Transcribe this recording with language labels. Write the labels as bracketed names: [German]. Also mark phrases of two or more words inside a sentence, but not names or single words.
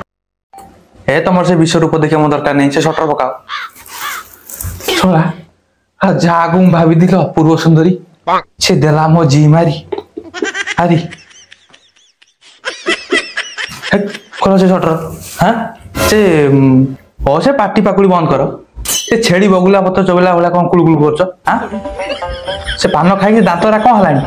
[Odia] ହେ ତମର ସେ ବିଶ୍ୱ ରୂପ ଦେଖିବା ମୋ ଦରକାର ନାହିଁ ସେ ସଟର ପକାଅ छोड़ा ଯାହାକୁ ମୁଁ ଭାବିଥିଲ ପୂର୍ବ ସୁନ୍ଦରୀ ସେ ଦେଲା ମୋ ଜି ମାରି ଆରି ଖୋଲ ସେ ସଟର ହଁ ସେ ପାଟି ପାକୁଳି ବନ୍ଦ କର ସେ ଛେଳି ବଗୁଲା ପତ୍ର ଚବେଇଲା ଭଳିଆ କଣ କୁଳୁ କୁଳୁ କରୁଛ ସେ ପାନ ଖାଇକି ଦାନ୍ତରା କଣ ହେଲାଣି